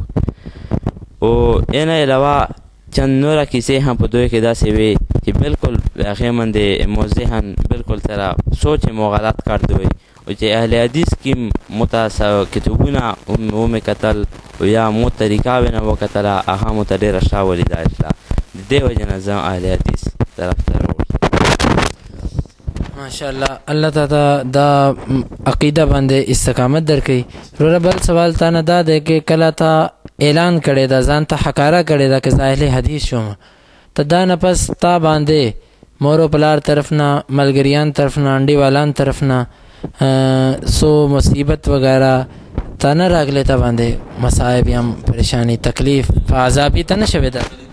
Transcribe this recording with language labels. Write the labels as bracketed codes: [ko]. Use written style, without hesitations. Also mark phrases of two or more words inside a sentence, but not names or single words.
[ps] او این علاوه چند نوره کیسې هم په دوی کې داسې وې چې بالکل هغې باندې مو ذهن بالکل سره سوچ مو غلط کړ دوی او چې اهل حدیث کې کتابونه ومې کتل او یا مو طریقه مې نه وکتله هغه مو ته ډېره ښه ولیدله. د دې وجې نه زه اهل حدیث طرف ته ماشاءاللہ اللہ تعالیٰ دا عقیدہ باندې استقامت درکړي. وروره بل سوال تا نه دا دی چې کله تا اعلان کړی دا ځان ته حکاره کړی دا که زه اهل حدیث شوم ته دا نه پس تا باندې مور و پلار طرف نه ملګریان طرف نه انډیوالان طرف نه سو مصیبت وغیرہ تا نه راغلی تا باندې مصائب یا پریشانی تکلیف عذابی تا نه شوی ده؟